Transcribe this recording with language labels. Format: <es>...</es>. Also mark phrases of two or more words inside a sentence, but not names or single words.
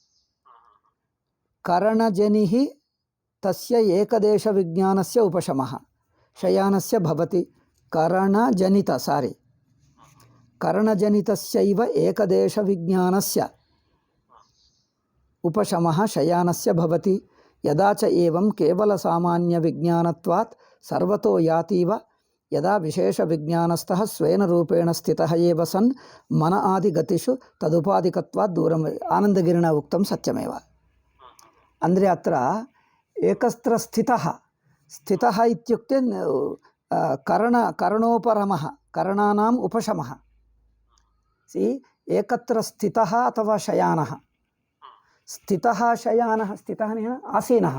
<sa>ಕರಣಜನಿಃ ತಸ್ಯ ಏಕದೇಶ ವಿಜ್ಞಾನಸ್ಯ ಉಪಶಮಃ ಶಯಾನಸ್ಯ ಭವತಿ. ಕರಣಜನಿತಸ್ಯೈವ ಏಕದೇಶ ವಿಜ್ಞಾನಸ್ಯ ಉಪಶಮಃ ಶಯಾನಸ್ಯ ಭವತಿ. ಯದಾ ಚ ಏವಂ ಕೇವಲ ಸಾಮಾನ್ಯ ವಿಜ್ಞಾನತ್ವಾತ್ ಸರ್ವತೋ ಯಾತೀವ ಯದಾ ವಿಶೇಷ ವಿಜ್ಞಾನಸ್ಥಃ ಸ್ವೇನ ರೂಪೇಣ ಸ್ಥಿತಃ ಏವ ಸನ್ ಮನ ಆದಿ ಗತಿಷು ತದುಪಾದಿಕತ್ವಾತ್ ದೂರಂ. ಆನಂದಗಿರಿಣ ಉಕ್ತಂ ಸತ್ಯಮೇವ. ಅಂದರೆ ಅತ್ರ ಏಕಸ್ತ್ರ ಸ್ಥಿತಃ ಇತ್ಯುಕ್ತೆ ಕರಣೋಪರಮಃ ಕರಣಾನಾಂ ಉಪಶಮಃ. ಏಕತ್ರ ಸ್ಥಿತಃ ಅಥವಾ ಶಯಾನಃ. ಸ್ಥಿತಃ ಶಯಾನಃ, ಸ್ಥಿತಃ ಆಸೀನಃ.</sa>